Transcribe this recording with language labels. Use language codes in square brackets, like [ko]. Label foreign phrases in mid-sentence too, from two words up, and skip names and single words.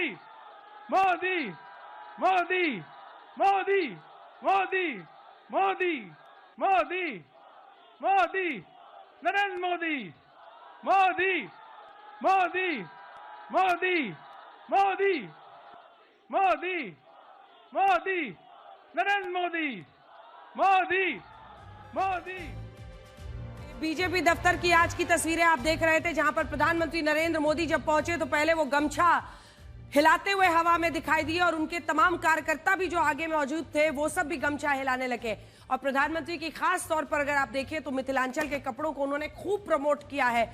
[hi] मोदी, मोदी, मोदी, मोदी, मोदी, मोदी, मोदी, नरेंद्र मोदी, मोदी, मोदी, मोदी, मोदी, मोदी, मोदी, नरेंद्र मोदी, मोदी, मोदी। बीजेपी दफ्तर की आज की तस्वीरें आप देख रहे थे, जहां पर प्रधानमंत्री नरेंद्र मोदी जब पहुंचे तो पहले वो गमछा हिलाते हुए हवा में दिखाई दिए और उनके तमाम कार्यकर्ता भी जो आगे मौजूद थे वो सब भी गमछा हिलाने लगे। और प्रधानमंत्री की खास तौर पर अगर आप देखें तो मिथिलांचल के कपड़ों को उन्होंने खूब प्रमोट किया है।